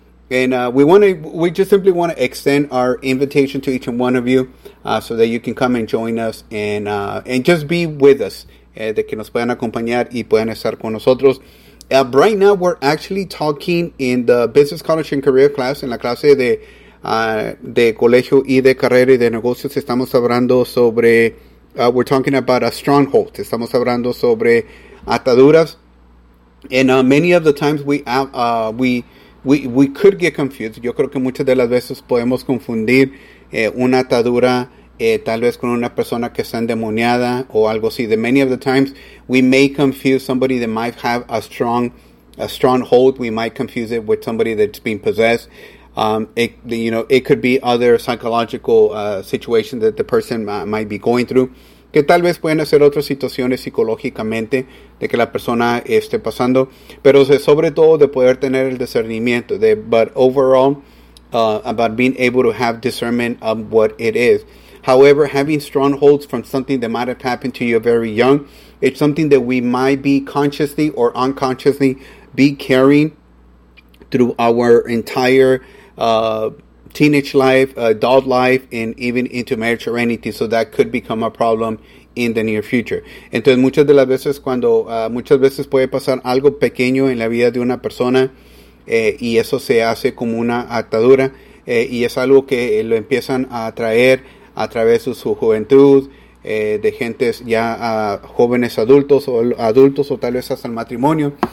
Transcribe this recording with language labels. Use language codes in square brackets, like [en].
[en] And we just simply want to extend our invitation to each and one of you so that you can come and join us and just be with us. [es] De que nos puedan acompañar y puedan estar con nosotros. [en] Right now, we're actually talking in the Business College and Career class, [es] en la clase de colegio y de carrera y de negocios. Estamos hablando sobre, [en] we're talking about a stronghold. [es] Estamos hablando sobre ataduras. [en] And many of the times we could get confused. [es] Yo creo que muchas de las veces podemos confundir una atadura tal vez con una persona que está endemoniada o algo así. [en] The many of the times we may confuse somebody that might have a strong hold. We might confuse it with somebody that's being possessed. It could be other psychological situations that the person might be going through. [es] Que tal vez pueden hacer otras situaciones psicológicamente de que la persona esté pasando, pero sobre todo de poder tener el discernimiento, [en] about being able to have discernment of what it is. However, having strongholds from something that might have happened to you very young, it's something that we might be consciously or unconsciously be carrying through our entire teenage life, adult life, and even into marriage or anything. So that could become a problem in the near future. [es] Entonces, muchas de las veces cuando, muchas veces puede pasar algo pequeño en la vida de una persona, y eso se hace como una atadura, y es algo que lo empiezan a traer a través de su juventud, de gentes ya jóvenes adultos o tal vez hasta el matrimonio.